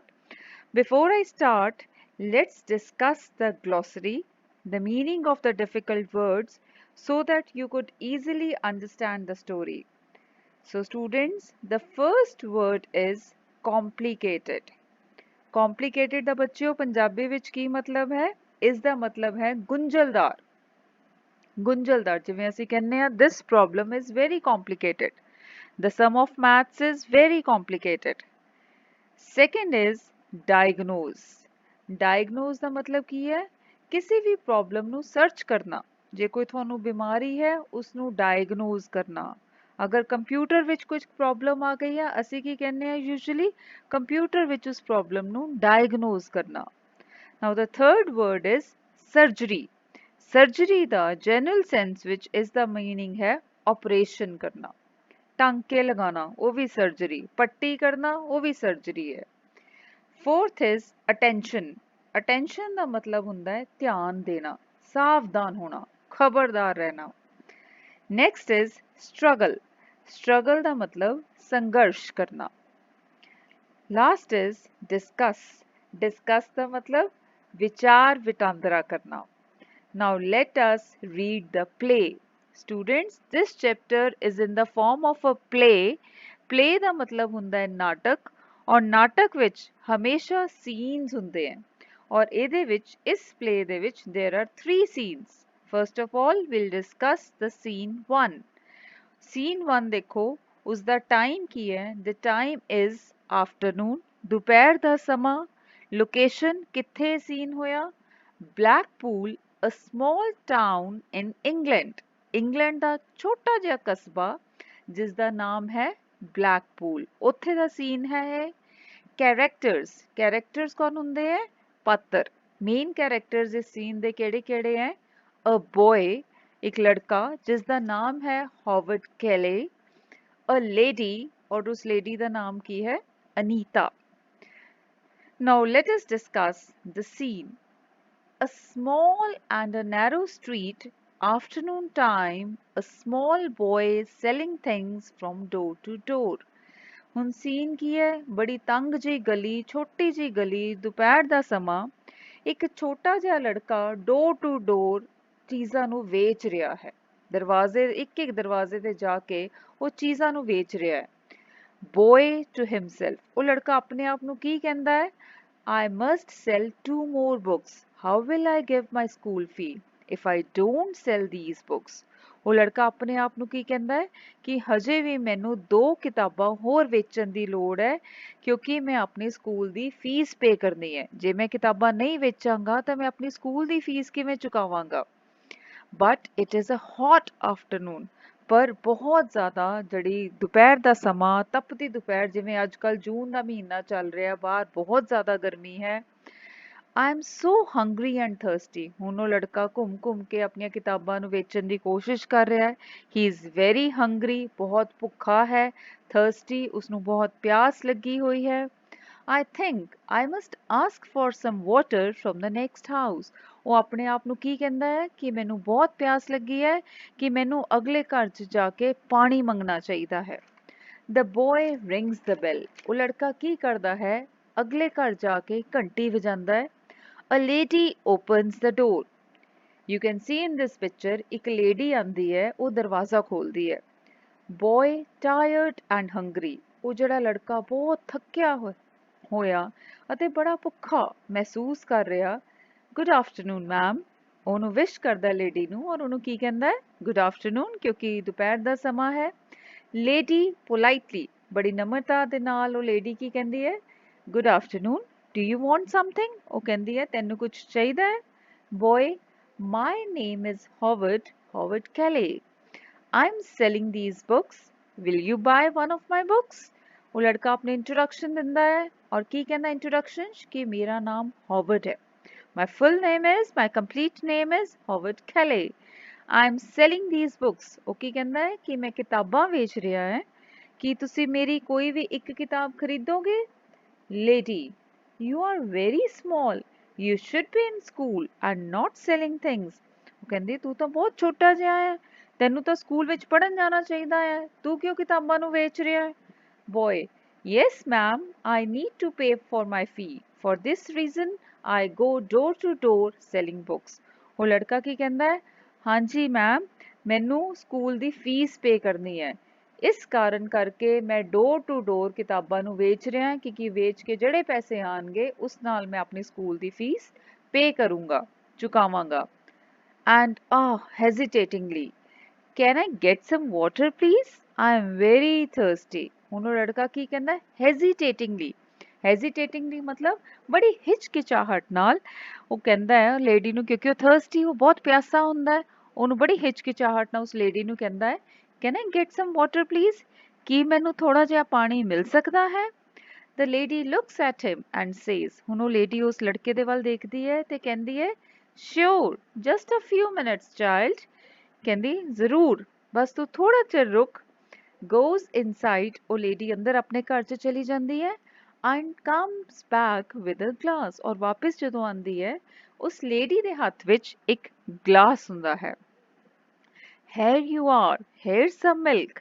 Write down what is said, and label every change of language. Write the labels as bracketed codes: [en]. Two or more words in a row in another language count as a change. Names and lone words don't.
[en] Before I start, let's discuss the glossary, the meaning of the difficult words so that you could easily understand the story. So students, the first word is complicated. [pa] Complicated ਦਾ ਬੱਚਿਓ ਪੰਜਾਬੀ ਵਿੱਚ ਕੀ ਮਤਲਬ ਹੈ? ਇਸ ਦਾ ਮਤਲਬ ਹੈ ਗੁੰਝਲਦਾਰ। ਗੁੰਝਲਦਾਰ ਜਿਵੇਂ ਅਸੀਂ ਕਹਿੰਦੇ ਆ [en] this problem is very complicated. The sum of maths is very complicated. Second is diagnose. Diagnose [pa] ਦਾ ਮਤਲਬ ਕੀ ਹੈ? ਕਿਸੇ ਵੀ ਪ੍ਰੋਬਲਮ ਨੂੰ ਸਰਚ ਕਰਨਾ। ਜੇ ਕੋਈ ਤੁਹਾਨੂੰ ਬਿਮਾਰੀ ਹੈ ਉਸ ਨੂੰ ਡਾਇਗਨੋਜ਼ ਕਰਨਾ। ਅਗਰ ਕੰਪਿਊਟਰ ਵਿੱਚ ਕੁਝ ਪ੍ਰੋਬਲਮ ਆ ਗਈ ਆ ਅਸੀਂ ਕੀ ਕਹਿੰਦੇ ਆ ਯੂਜੂਅਲੀ ਕੰਪਿਊਟਰ ਵਿੱਚ ਉਸ ਪ੍ਰੋਬਲਮ ਨੂੰ ਡਾਇਗਨੋਜ਼ ਕਰਨਾ। [en] Now the third word is surgery. [pa] Surgery ਦਾ [en] general sense [pa] ਵਿੱਚ ਇਸ ਦਾ meaning ਹੈ operation ਕਰਨਾ। ਟਾਂਕੇ ਲਗਾਣਾ ਉਹ ਵੀ surgery, ਪੱਟੀ ਕਰਨਾ ਉਹ ਵੀ surgery ਹੈ। [en] Fourth is attention. Attention [pa] ਦਾ ਮਤਲਬ ਹੁੰਦਾ ਹੈ ਧਿਆਨ ਦੇਣਾ, ਸਾਵਧਾਨ ਹੋਣਾ, ਖਬਰਦਾਰ ਰਹਿਣਾ। [en] Next is struggle. Struggle [pa] ਦਾ ਮਤਲਬ ਸੰਘਰਸ਼ ਕਰਨਾ। [en] Last is discuss. Discuss [pa] ਦਾ ਮਤਲਬ ਵਿਚਾਰ ਵਟਾਂਦਰਾ ਕਰਨਾ। [en] Now let us read the play. Students, this chapter is in the form of a play. [pa] Play ਦਾ ਮਤਲਬ ਹੁੰਦਾ ਹੈ ਨਾਟਕ ਔਰ ਨਾਟਕ ਵਿੱਚ ਹਮੇਸ਼ਾ ਸੀਨਸ ਹੁੰਦੇ ਹਨ ਔਰ ਇਹਦੇ ਵਿੱਚ ਇਸ play ਦੇ ਵਿੱਚ [en] there are 3 scenes. First of all, we'll discuss the scene 1. [pa] Scene 1 ਦੇਖੋ ਉਸਦਾ ਟਾਈਮ ਕੀ ਹੈ? [en] The time is afternoon. [pa] ਦੁਪਹਿਰ ਦਾ ਸਮਾਂ। ਲੋਕੇਸ਼ਨ ਕਿੱਥੇ ਸੀਨ ਹੋਇਆ? [en] Blackpool, a small town in England. [pa] ਇੰਗਲੈਂਡ ਦਾ ਛੋਟਾ ਜਿਹਾ ਕਸਬਾ ਜਿਸ ਦਾ ਨਾਮ ਹੈ ਬਲੈਕਪੂਲ, ਉੱਥੇ ਦਾ ਸੀਨ ਹੈ ਇਹ। ਕੈਰੈਕਟਰਸ, ਕੈਰੈਕਟਰਸ ਕੌਣ ਹੁੰਦੇ ਹੈ? ਪਾਤਰ। ਮੇਨ ਕੈਰੈਕਟਰਸ ਇਸ ਸੀਨ ਦੇ ਕਿਹੜੇ ਕਿਹੜੇ ਹੈ? [en] a boy, [pa] ਇੱਕ ਲੜਕਾ ਜਿਸ ਦਾ ਨਾਮ ਹੈ ਹਾਵਰਡ ਕੈਲੇ। [en] a lady, [pa] ਔਰ ਉਸ ਲੇਡੀ ਦਾ ਨਾਮ ਕੀ ਹੈ? ਅਨੀਤਾ। [en] Now let us discuss the scene. A small and a narrow street, afternoon time, a small boy is selling things from door to door. [pa] ਹੁਣ ਸੀਨ ਕੀ ਹੈ? ਬੜੀ ਤੰਗ ਜਿਹੀ ਗਲੀ, ਛੋਟੀ ਜਿਹੀ ਗਲੀ, ਦੁਪਹਿਰ ਦਾ ਸਮਾਂ। ਇੱਕ ਛੋਟਾ ਜਿਹਾ ਲੜਕਾ [en] door to door [pa] ਚੀਜ਼ਾਂ ਨੂੰ ਵੇਚ ਰਿਹਾ ਹੈ। ਦਰਵਾਜ਼ੇ ਇੱਕ ਇੱਕ ਦਰਵਾਜ਼ੇ ਤੇ ਜਾ ਕੇ ਉਹ ਚੀਜ਼ਾਂ ਨੂੰ ਵੇਚ ਰਿਹਾ ਹੈ। [en] Boy to himself, [pa] ਉਹ ਲੜਕਾ ਆਪਣੇ ਆਪ ਨੂੰ ਕੀ ਕਹਿੰਦਾ ਹੈ? [en] I must sell 2 more books. How will I give my school fee if I don't sell these books? [pa] ਉਹ ਲੜਕਾ ਆਪਣੇ ਆਪ ਨੂੰ ਕੀ ਕਹਿੰਦਾ ਹੈ ਕਿ ਹਜੇ ਵੀ ਮੈਨੂੰ 2 ਕਿਤਾਬਾਂ ਹੋਰ ਵੇਚਣ ਦੀ ਲੋੜ ਹੈ ਕਿਉਂਕਿ ਮੈਂ ਆਪਣੀ ਸਕੂਲ ਦੀ [en] fee pay [pa] ਕਰਨੀ ਹੈ। ਜੇ ਮੈਂ ਕਿਤਾਬਾਂ ਨਹੀਂ ਵੇਚਾਂਗਾ ਤਾਂ ਮੈਂ ਆਪਣੀ ਸਕੂਲ ਦੀ ਫੀਸ ਕਿਵੇਂ ਚੁਕਾਵਾਂਗਾ? [en] But it is a hot afternoon. [pa] ਪਰ ਬਹੁਤ ਜ਼ਿਆਦਾ ਜਿਹੜੀ ਦੁਪਹਿਰ ਦਾ ਸਮਾਂ, ਤਪਦੀ ਦੁਪਹਿਰ, ਜਿਵੇਂ ਅੱਜ ਕੱਲ੍ਹ ਜੂਨ ਦਾ ਮਹੀਨਾ ਚੱਲ ਰਿਹਾ, ਬਾਹਰ ਬਹੁਤ ਜ਼ਿਆਦਾ ਗਰਮੀ ਹੈ। [en] I am so hungry and thirsty. [pa] ਹੁਣ ਉਹ ਲੜਕਾ ਘੁੰਮ ਘੁੰਮ ਕੇ ਆਪਣੀਆਂ ਕਿਤਾਬਾਂ ਨੂੰ ਵੇਚਣ ਦੀ ਕੋਸ਼ਿਸ਼ ਕਰ ਰਿਹਾ ਹੈ। [en] He is very hungry, [pa] ਬਹੁਤ ਭੁੱਖਾ ਹੈ। Thirsty, ਉਸਨੂੰ ਬਹੁਤ ਪਿਆਸ ਲੱਗੀ ਹੋਈ ਹੈ। [en] I think I must ask for some water from the next house. [pa] ਉਹ ਆਪਣੇ ਆਪ ਨੂੰ ਕੀ ਕਹਿੰਦਾ ਹੈ ਕਿ ਮੈਨੂੰ ਬਹੁਤ ਪਿਆਸ ਲੱਗੀ ਹੈ ਕਿ ਮੈਨੂੰ ਅਗਲੇ ਘਰ 'ਚ ਜਾ ਕੇ ਪਾਣੀ ਮੰਗਣਾ ਚਾਹੀਦਾ ਹੈ। [en] The boy rings the bell. [pa] ਉਹ ਲੜਕਾ ਕੀ ਕਰਦਾ ਹੈ ਅਗਲੇ ਘਰ ਜਾ ਕੇ ਘੰਟੀ ਵਜਾਉਂਦਾ ਹੈ। [en] A lady opens the door. You can see in this picture [pa] ਇੱਕ ਲੇਡੀ ਆਂਦੀ ਹੈ ਉਹ ਦਰਵਾਜ਼ਾ ਖੋਲਦੀ ਹੈ। [en] Boy tired and hungry. [pa] ਉਹ ਜਿਹੜਾ ਲੜਕਾ ਬਹੁਤ ਥੱਕਿਆ ਹੋਇਆ ਅਤੇ ਬੜਾ ਭੁੱਖਾ ਮਹਿਸੂਸ ਕਰ ਰਿਹਾ। [en] Good afternoon, ma'am. [pa] ਉਹਨੂੰ ਵਿਸ਼ ਕਰਦਾ ਲੇਡੀ ਨੂੰ ਔਰ ਉਹਨੂੰ ਕੀ ਕਹਿੰਦਾ ਹੈ [en] Good afternoon [pa] ਕਿਉਂਕਿ ਦੁਪਹਿਰ ਦਾ ਸਮਾਂ ਹੈ। [en] Lady politely, [pa] ਬੜੀ ਨਮਰਤਾ ਦੇ ਨਾਲ ਉਹ ਲੇਡੀ ਕੀ ਕਹਿੰਦੀ ਹੈ [en] Good afternoon. Do you want something? [pa] ਉਹ ਕਹਿੰਦੀ ਹੈ ਤੈਨੂੰ ਕੁਝ ਚਾਹੀਦਾ ਹੈ। [en] Boy, my name is Howard Kelly. I'm selling these books. Will you buy one of my books? [pa] ਉਹ ਲੜਕਾ ਆਪਣੇ ਇੰਟਰੋਡਕਸ਼ਨ ਦਿੰਦਾ ਹੈ ਔਰ ਕੀ ਕਹਿੰਦਾ ਇੰਟਰੋਡਕਸ਼ਨ ਕਿ ਮੇਰਾ ਨਾਮ ਹੌਵਰਡ ਹੈ। [en] My full name is, my complete name is Howard Kelly. I'm selling these books. [pa] ਉਹ ਕੀ ਕਹਿੰਦਾ ਹੈ ਕਿ ਮੈਂ ਕਿਤਾਬਾਂ ਵੇਚ ਰਿਹਾ ਹੈ। ਕੀ ਤੁਸੀਂ ਮੇਰੀ ਕੋਈ ਵੀ ਇੱਕ ਕਿਤਾਬ ਖਰੀਦੋਗੇ? [en] Lady, you are very small. You should be in school and not selling things. [pa] ਉਹ ਕਹਿੰਦੀ ਤੂੰ ਤਾਂ ਬਹੁਤ ਛੋਟਾ ਜਿਹਾ ਹੈ ਤੈਨੂੰ ਤਾਂ ਸਕੂਲ ਵਿੱਚ ਪੜ੍ਹਨ ਜਾਣਾ ਚਾਹੀਦਾ ਹੈ ਤੂੰ ਕਿਉਂ ਕਿਤਾਬਾਂ ਨੂੰ ਵੇਚ ਰਿਹਾ ਹੈ। [en] Boy, yes ma'am, I need to pay for my fee. For this reason I go door to door selling books. [pa] ਉਹ ਲੜਕਾ ਕੀ ਕਹਿੰਦਾ ਹੈ ਹਾਂਜੀ ਮੈਮ ਮੈਨੂੰ ਸਕੂਲ ਦੀ [en] fee pay [pa] ਕਰਨੀ ਹੈ ਇਸ ਕਾਰਨ ਕਰਕੇ ਮੈਂ [en] door to door [pa] ਕਿਤਾਬਾਂ ਨੂੰ ਵੇਚ ਰਿਹਾ ਕਿਉਂਕਿ ਵੇਚ ਕੇ ਜਿਹੜੇ ਪੈਸੇ ਆਣਗੇ ਉਸ ਨਾਲ ਮੈਂ ਆਪਣੀ ਸਕੂਲ ਦੀ [en] fee pay [pa] ਕਰੂੰਗਾ ਚੁਕਾਵਾਂਗਾ। [en] And hesitatingly, can I get some water please? I am very thirsty. [pa] ਹੁਣ ਉਹ ਲੜਕਾ ਕੀ ਕਹਿੰਦਾ hesitatingly. Hesitatingly ਮਤਲਬ ਬੜੀ ਹਿਚਕਿਚਾਹਟ ਨਾਲ ਉਹ ਕਹਿੰਦਾ ਹੈ ਲੇਡੀ ਨੂੰ ਕਿਉਂਕਿ ਉਹ thirsty ਉਹ ਬਹੁਤ ਪਿਆਸਾ ਹੁੰਦਾ ਹੈ ਉਹਨੂੰ ਬੜੀ ਹਿਚਕਿਚਾਹਟ ਨਾਲ ਉਸ ਲੇਡੀ ਨੂੰ ਕਹਿੰਦਾ ਹੈ [en] Can I get some water please? [pa] ਕੀ ਮੈਨੂੰ ਥੋੜਾ ਜਿਹਾ ਪਾਣੀ ਮਿਲ ਸਕਦਾ ਹੈ? [en] The lady looks at him and says, [pa] ਹੁਣ ਉਹ ਲੇਡੀ ਉਸ ਲੜਕੇ ਦੇ ਵੱਲ ਦੇਖਦੀ ਹੈ ਤੇ ਕਹਿੰਦੀ ਹੈ [en] Sure, just a few minutes, child. [pa] ਕਹਿੰਦੀ ਜ਼ਰੂਰ ਬਸ ਤੂੰ ਥੋੜਾ ਚਿਰ ਰੁਕ। [en] Goes inside, [pa] ਉਹ ਲੇਡੀ ਅੰਦਰ ਆਪਣੇ ਘਰ 'ਚ ਚਲੀ ਜਾਂਦੀ ਹੈ [en] and comes back with a glass [pa] ਔਰ ਵਾਪਸ ਜਦੋਂ ਆਂਦੀ ਹੈ ਉਸ ਲੇਡੀ ਦੇ ਹੱਥ ਵਿੱਚ ਇੱਕ ਗਲਾਸ ਹੁੰਦਾ ਹੈ। [en] Here you are, here's some milk.